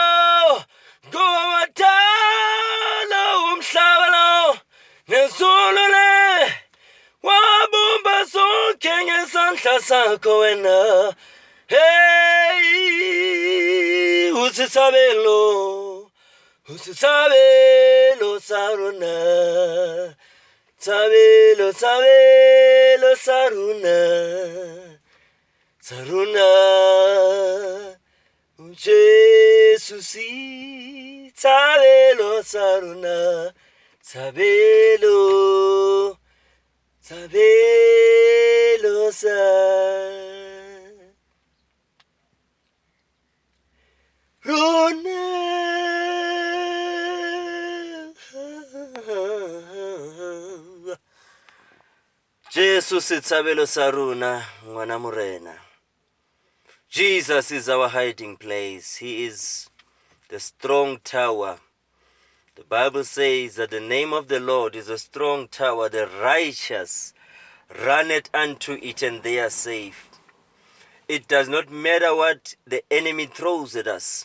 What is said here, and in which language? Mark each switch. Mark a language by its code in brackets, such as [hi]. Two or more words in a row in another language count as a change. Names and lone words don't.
[zu] ngowadala umhlaba lo nezulu le wabumba sonke ngesandla sakho wena usitshabelo [st] sarona setshabelo sarona Jeso setshabelo sarona setshabelo sa rona Jesu setshabelo sa rona ngwana morena. [en] Jesus is our hiding place. He is the strong tower. The Bible says that the name of the Lord is a strong tower. The righteous run it unto it and they are safe. It does not matter what the enemy throws at us.